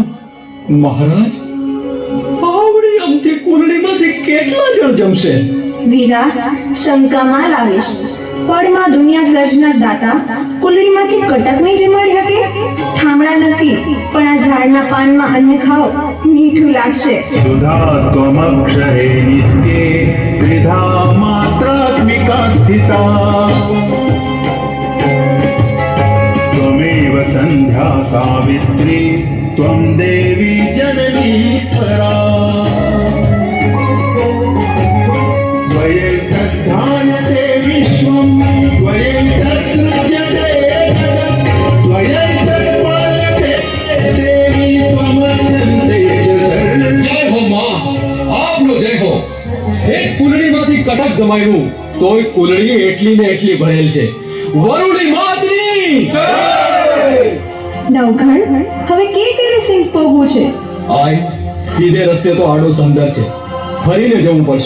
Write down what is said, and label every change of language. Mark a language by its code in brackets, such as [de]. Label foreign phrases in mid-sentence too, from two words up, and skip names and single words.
[gu] મહારાજ, આવડી અમથી કુંડળીમાંથી કેટલા જણ જમશે? વીરા, શંકામાં લાવીશ. પળમાં દુનિયા સર્જનાર દાતા કુંડળીમાંથી કટક નહીં જમાડી શકે? ઠામડા નથી, પણ આ ઝાડના પાનમાં અન્ન ખાઓ, મીઠું લાગશે. [sa] सुधा त्वमक्षरे नित्ये त्रिधा मात्रात्मिका स्थिता त्वमेव संध्या सावित्री त्वं देवी जननी परा त्वयैतद्धान्यते विश्वं त्वयैतत्सृज्यते जगत् त्वयैतत्पाल्यते देवी त्वमस्यन्ते च सर्वं [gu] જય હો માં, આપનો જય હો. એક કુલડીમાંથી કટક જમાયું તોય કુલડી એટલી ને એટલી ભરેલ છે. વરુડી માતની જય. નવઘણ, હવે કેરે સિંહ પોગવું છે? આય, સીધે રસ્તે તો આડો સંદર છે, ફરીને જવું પડશે.